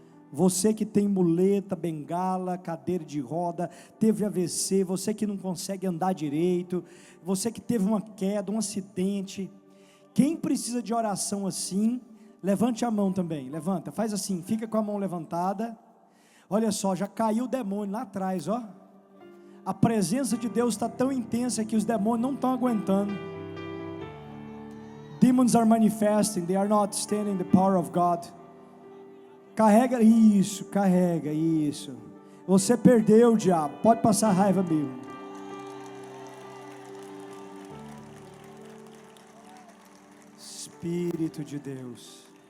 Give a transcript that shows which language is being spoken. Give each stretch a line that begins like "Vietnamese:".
Portuguese: Você que tem muleta, bengala, cadeira de roda, teve AVC, você que não consegue andar direito, você que teve uma queda, um acidente. Quem precisa de oração assim, levante a mão também, levanta, faz assim, fica com a mão levantada. Olha só, já caiu o demônio lá atrás, ó. A presença de Deus está tão intensa que os demônios não estão aguentando.
English: Demons are manifesting, they are not standing the power of God.
Portuguese: Carrega isso, carrega isso. Você perdeu o diabo, pode passar raiva mesmo. Espírito de Deus.